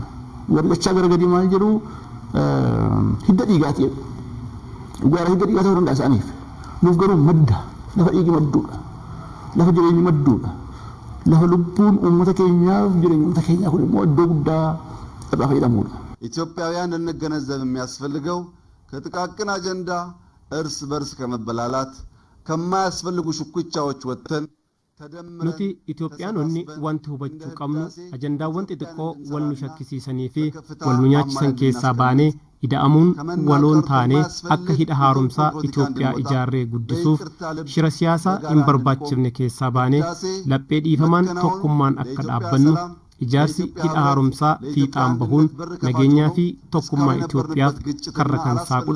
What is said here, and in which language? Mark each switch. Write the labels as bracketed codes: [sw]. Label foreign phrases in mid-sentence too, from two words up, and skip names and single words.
[om] Warri dachaa gara gadii maal jedhu hidda dhiigaati jedhu. Dhugaadha hidda dhiigaa ta'uu danda'a isaaniif. Nuuf garuu madda lafa dhiigi madduudha. Lafa jireenyi madduudha. Lafa lubbuun uummata keenyaaf jireenya uummata keenyaa kun immoo iddoo guddaa irraa fayyadamuudha. [am] ኢትዮጵያውያን እንገነዘብ የሚያስፈልገው ከጥቃቅን አጀንዳ እርስ በርስ ከመበላላት ከማያስፈልጉ ሽኩቻዎች ወጥተን [om] nuti Itoophiyaanonni wanti hubachuu qabnu ajandaawwan xixiqqoo wal nu shakkisiisanii fi wal nu nyaachisan keessaa baanee ida'amuun waloon taanee akka hidha haaromsaa Itoophiyaa ijaarree guddisuuf shira siyaasaa hin barbaachifne keessaa baanee laphee dhiifamaan tokkummaan akka dhaabbannu ijaarsi hidha haaromsaa fiixaan bahuun nageenyaa fi tokkummaa Itoophiyaaf karra kan saaqudha.